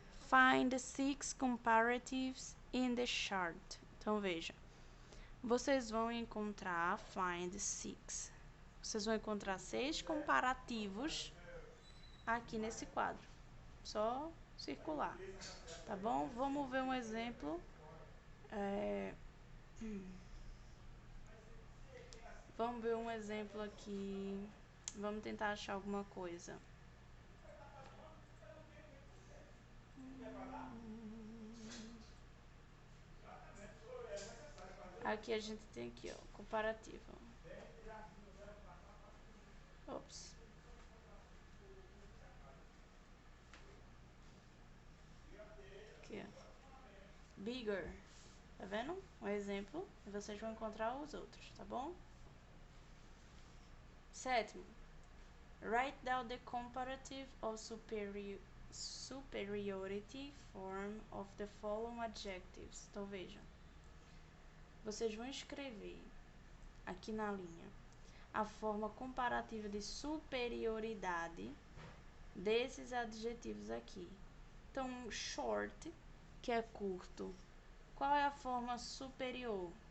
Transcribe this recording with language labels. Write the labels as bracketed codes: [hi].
[en] Find 6 comparatives in the chart. [pt] Então, veja. Vocês vão encontrar, [en] find 6. [pt] Vocês vão encontrar 6 comparativos aqui nesse quadro. Só circular, tá bom? Vamos ver um exemplo. Vamos ver um exemplo aqui. Vamos tentar achar alguma coisa. Aqui a gente tem aqui, ó, comparativo. Ops. Aqui, ó. Bigger. Tá vendo? Um exemplo. E vocês vão encontrar os outros, tá bom? 7. [en] Write down the comparative or superiority form of the following adjectives. [pt] Então, vejam. Vocês vão escrever aqui na linha a forma comparativa de superioridade desses adjetivos aqui. Então, short, que é curto. Qual é a forma superior?